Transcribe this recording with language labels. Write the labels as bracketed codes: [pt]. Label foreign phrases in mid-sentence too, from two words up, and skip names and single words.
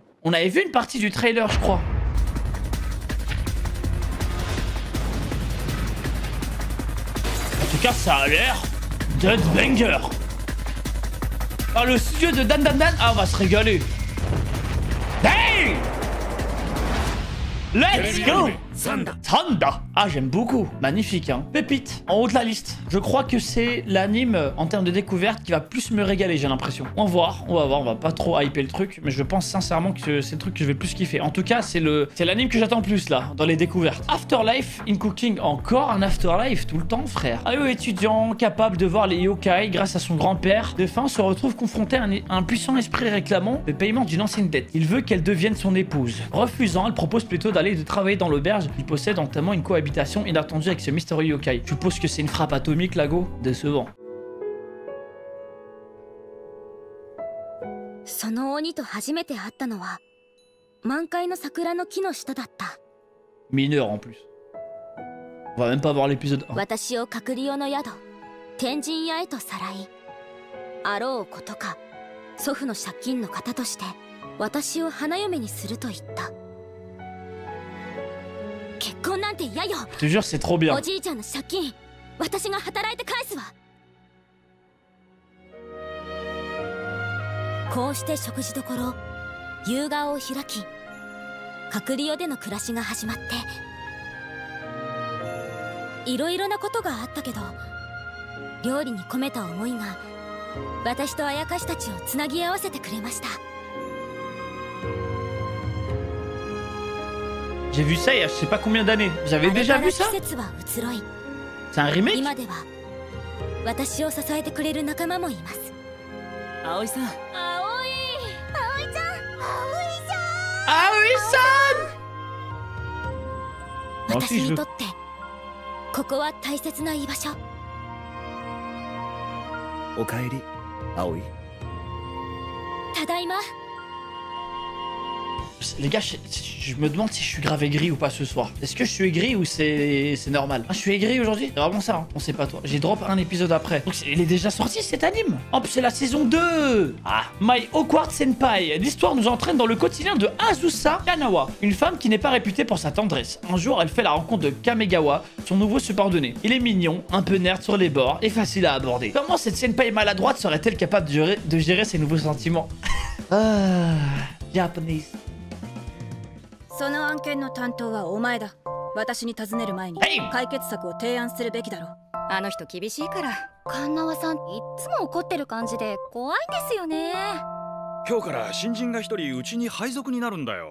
[fr] On avait vu une partie du trailer, je crois. En tout cas, ça a l'air d'être banger. Ah, le studio de Dan Dan Dan. Ah, on va se régaler. [en] Hey! Let's go! [fr] Sanda. Ah, j'aime beaucoup. Magnifique, hein. Pépite, en haut de la liste. Je crois que c'est l'anime, en termes de découverte, qui va plus me régaler, j'ai l'impression. On va voir, on va pas trop hyper le truc, mais je pense sincèrement que c'est le truc que je vais plus kiffer. En tout cas, c'est l'anime que j'attends plus, là, dans les découvertes. Afterlife in Cooking. Encore un Afterlife, tout le temps, frère. Ayo étudiant, capable de voir les yokai grâce à son grand-père, de fin se retrouve confronté à un puissant esprit réclamant le paiement d'une ancienne dette. Il veut qu'elle devienne son épouse. Refusant, elle propose plutôt d'aller travailler dans l'auberge. Il possède notamment une cohabitation inattendue avec ce mystérieux yokai. Je suppose que c'est une frappe atomique, Lago. Décevant. [ja] その鬼と初めて会ったのは満開の桜の木の下だった。 [fr] Mineur en plus. On va même pas voir l'épisode 1. [ja] 私を隔離用の宿天神屋へとさらい、あろうことか祖父の借金の方として私を花嫁にすると言った。結婚なんて嫌よ。 [fr] Je te jure, c'est trop bien. [ja] おじいちゃんの借金私が働いて返すわ。こうして食事どころ夕顔を開き、隔離用での暮らしが始まって、いろいろなことがあったけど、料理に込めた思いが私とあやかしたちをつなぎ合わせてくれました。 [fr] J'ai vu ça il y a je sais pas combien d'années. J'avais déjà vu ça? C'est un remake? [ja] 今では私を支えてくれる仲間もいます。葵さん。葵ちゃん。私にとってここは大切な居場所。おかえり、葵。ただいま。 [fr] Les gars, je me demande si je suis grave aigri ou pas ce soir. Est-ce que je suis aigri ou c'est normal? Ah, je suis aigri aujourd'hui? C'est vraiment ça, hein. On sait pas toi. J'ai drop un épisode après. Donc il est déjà sorti cet anime. Hop, c'est la saison 2. Ah, My Awkward Senpai. L'histoire nous entraîne dans le quotidien de Azusa Kanawa, une femme qui n'est pas réputée pour sa tendresse. Un jour, elle fait la rencontre de Kamegawa, son nouveau subordonné. Il est mignon, un peu nerd sur les bords et facile à aborder. Comment cette senpai maladroite serait-elle capable de gérer ses nouveaux sentiments? Ah, Japanese. [ja] その案件の担当はお前だ。私に尋ねる前に解決策を提案するべきだろう。あの人厳しいから。神縄さんいつも怒ってる感じで怖いんですよね。今日から新人が一人うちに配属になるんだよ。